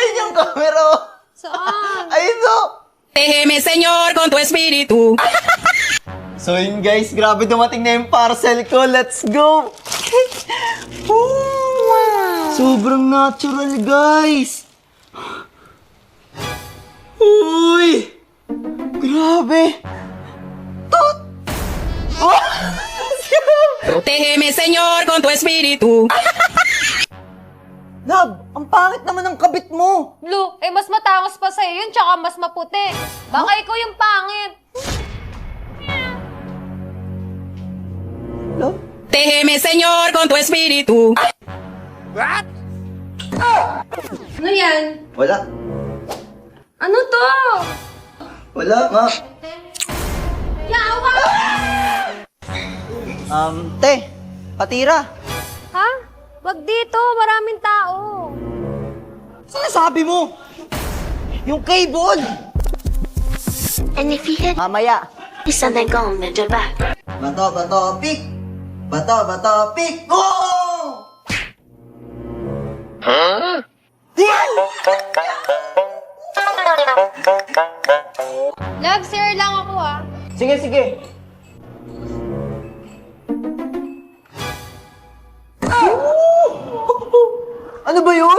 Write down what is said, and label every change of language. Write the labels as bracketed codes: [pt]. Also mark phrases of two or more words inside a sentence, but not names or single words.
[tl] yung camera. Saan? Ayun no. [es] Déjeme, Señor, con tu espíritu. [tl] So yun guys, grabe dumating na yung parcel ko. [en] Let's go! Wow! [tl] Sobrang natural guys! Uy! Grabe! Tot! Oh! [es] Protégeme, Señor, con tu espíritu. [tl] Love, ang pangit naman ng kabit mo! Blue, mas matangos pa sa'yo yun, tsaka mas maputi. Baka ikaw yung pangit. Love? [es] Déjeme, Señor, con tu espíritu. [tl] Ano yan? Wala. Ano to? Wala nga. Yawa! Te, patira. Ha? Wag dito, maraming tao. Sinasabi mo? Yung cable! [en] And if he hit [tl] Mamaya. [en] is something gone with your back. [tl] Bato, pick! Bato, pick! Go! Love, sir lang ako Sige. Ano ba yun?